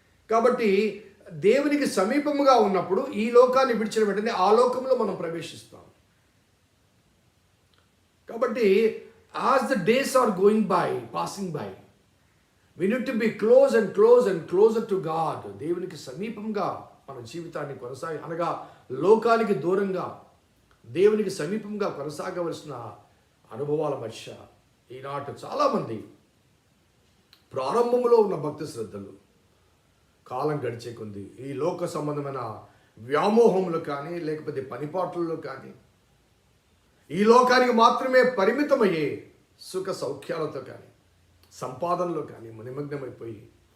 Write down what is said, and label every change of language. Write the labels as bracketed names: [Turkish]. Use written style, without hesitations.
[Telugu] కాబట్టి దేవునికి సమీపముగా ఉన్నప్పుడు ఈ లోకాన్ని విడిచిన వెంటనే ఆ లోకంలో మనం ప్రవేశిస్తాం. కాబట్టి [English] as the days are passing by, we need to be close and closer to God. [Telugu] దేవునికి సమీపంగా మన జీవితాన్ని అనగా లోకానికి దూరంగా దేవునికి సమీపంగా కొనసాగవలసిన అనుభవాల మధ్య ఈనాటి చాలామంది ప్రారంభంలో ఉన్న భక్తి శ్రద్ధలు కాలం గడిచే కొంది ఈ లోక సంబంధమైన వ్యామోహములు కానీ లేకపోతే పనిపాట్లలో కానీ ఈ లోకానికి మాత్రమే పరిమితమయ్యే సుఖ సౌఖ్యాలతో కానీ సంపాదనలో కానీ నిమగ్నమైపోయి